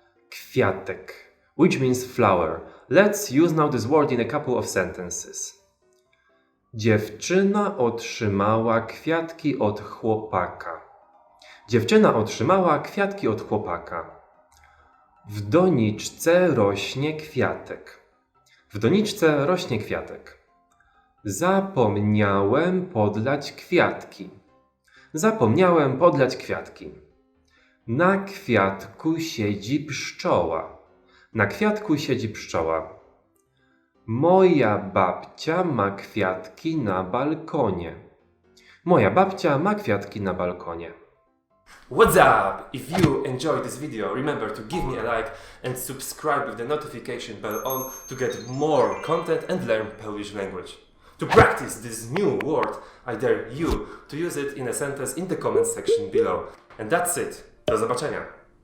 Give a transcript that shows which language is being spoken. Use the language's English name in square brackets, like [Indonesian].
[English] Kwiatek, which means flower. Let's use now this word in a couple of sentences. [Polish] Dziewczyna otrzymała kwiatki od chłopaka. Dziewczyna otrzymała kwiatki od chłopaka. W doniczce rośnie kwiatek. W doniczce rośnie kwiatek. Zapomniałem podlać kwiatki. Zapomniałem podlać kwiatki. Na kwiatku siedzi pszczoła. Na kwiatku siedzi pszczoła. Moja babcia ma kwiatki na balkonie. Moja babcia ma kwiatki na balkonie. [English] What's up? If you enjoyed this video, remember to give me a like and subscribe with the notification bell on to get more content and learn Polish language. To practice this new word, I dare you to use it in a sentence in the comment section below. And that's it. [Polish] Do zobaczenia.